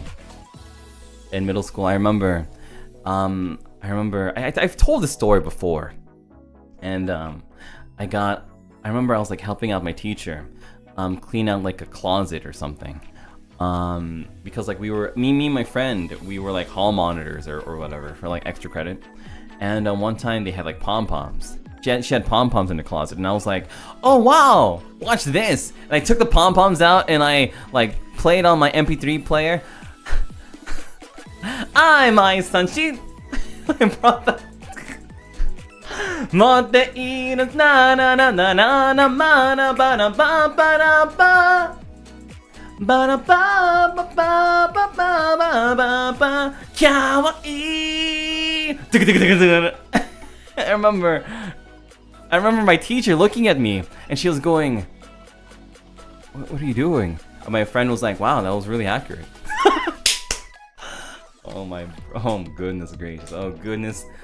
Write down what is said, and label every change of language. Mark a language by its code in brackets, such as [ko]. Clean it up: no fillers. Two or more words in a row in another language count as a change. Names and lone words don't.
[en] In middle school, I remember I've told this story before, and I remember I was like helping out my teacher, clean out like a closet or something, because like me and my friend, we were like hall monitors or whatever for like extra credit, and one time they had like pom-poms. She had pom-poms in the closet, and I was like, oh wow, watch this. And I took the pom-poms out and I like played on my MP3 player. I Sanshi. I brought that. Motte ina na na na na na na mana ba na ba ba na ba ba na ba ba ba ba ba ba ba kawaii. I remember my teacher looking at me, and she was going, what are you doing? And my friend was like, wow, that was really accurate. Oh goodness gracious. Oh goodness.